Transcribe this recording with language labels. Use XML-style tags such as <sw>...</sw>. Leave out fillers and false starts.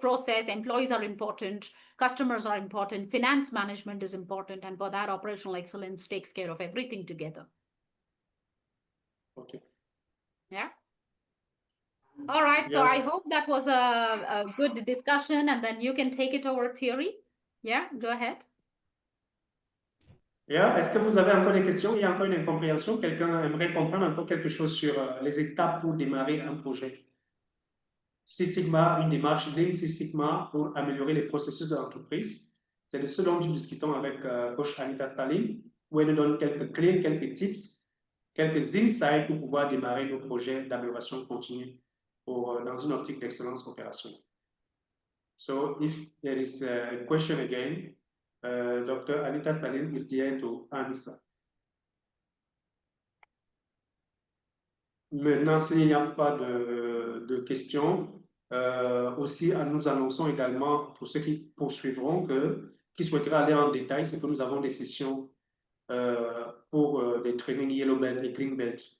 <en>Process, employees are important, customers are important, finance management is important. And for that, operational excellence takes care of everything together. Okay. Yeah. All right. So Yeah. I hope that was a good discussion, and then you can take it over theory. Yeah, go ahead. Yeah.</en> <fr>Est-ce que vous avez encore des questions? Il y a encore une incompréhension? Quelqu'un aimerait comprendre encore quelque chose sur les étapes pour démarrer un projet? Six Sigma, une démarche Lean Six Sigma pour améliorer les processus de l'entreprise. C'est de ce dont nous discutons avec coach Anita Stalin, où elle nous donne quelques clés, quelques tips, quelques insights pour pouvoir démarrer nos projets d'amélioration continue dans une optique d'excellence opérationnelle.</fr> <en>So if there is a question again, Dr. Anita Stalin is there to answer.</en> <fr>Maintenant, s'il n'y a pas de questions, aussi nous annonçons également pour ceux qui poursuivront qui souhaiteraient aller en détail, c'est que nous avons des sessions pour des trainings Yellow Belt et Green Belt.</fr>